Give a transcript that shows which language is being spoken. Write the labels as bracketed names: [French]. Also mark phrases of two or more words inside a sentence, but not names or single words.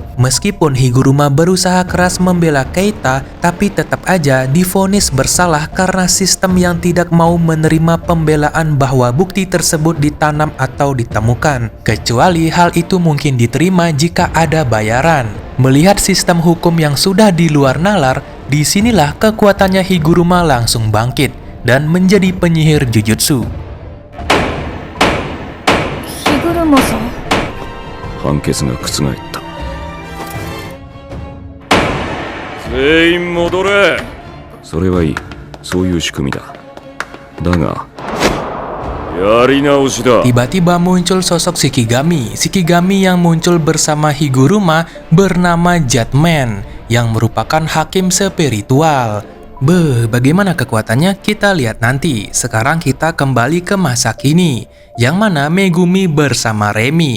[Indonesian] Meskipun Higuruma berusaha keras membela Keita, tapi tetap aja divonis bersalah karena sistem yang tidak mau menerima pembelaan bahwa bukti tersebut ditanam atau ditemukan. Kecuali hal itu mungkin diterima jika ada bayaran. Melihat sistem hukum yang sudah di luar nalar, disinilah kekuatannya Higuruma langsung bangkit dan menjadi penyihir jujutsu. Higuruma-san. [Japanese] 判決が覆った。全員戻れ。それはいい。そういう仕組みだ。だが、やり直しだ。 [Indonesian] Tiba-tiba muncul sosok Shikigami. Shikigami yang muncul bersama Higuruma bernama Judgment, yang merupakan hakim spiritual. Bagaimana kekuatannya? Kita lihat nanti. Sekarang kita kembali ke masa kini, yang mana Megumi bersama Remi.